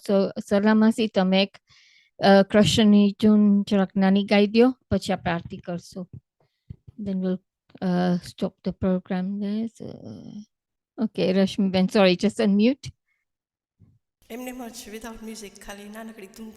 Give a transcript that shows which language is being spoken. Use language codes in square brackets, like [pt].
[en] So, [gu] સલામાસી તમે એક કૃષ્ણની જૂન જરાક નાની ગાઈ દ્યો, પછી આપણે આરતી કરશું. [en] Then we'll stop the program there. So, okay, Rashmi Ben, sorry, just unmute. [gu] એમને જ [en] without music [gu] ખાલી નાનકડી ધૂન